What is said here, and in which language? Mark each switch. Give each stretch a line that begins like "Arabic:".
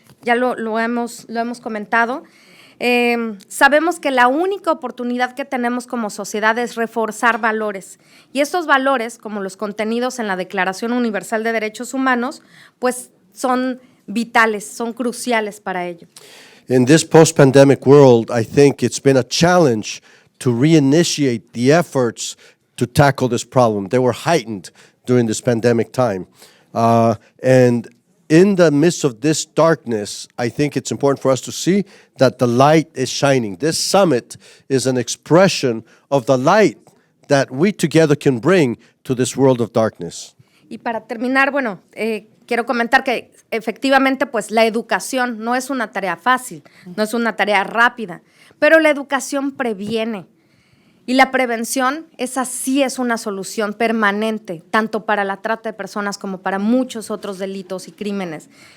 Spanish: Ya lo hemos comentado. Sabemos que la única oportunidad que tenemos como sociedad es reforzar valores. Y estos valores, como los contenidos en la Declaración Universal de Derechos Humanos, pues son vitales, son cruciales para ello.
English: In this post-pandemic world, I think it's been a challenge to reinitiate the efforts to tackle this problem. They were heightened during this pandemic time. And in the midst of this darkness, I think it's important for us to see that the light is shining. This summit is an expression of the light that we together can bring to this world of darkness.
Spanish: Y para terminar, bueno, quiero comentar que efectivamente pues la educación no es una tarea fácil, no es una tarea rápida, pero la educación previene. Y la prevención, esa sí es una solución permanente, tanto para la trata de personas como para muchos otros delitos y crímenes.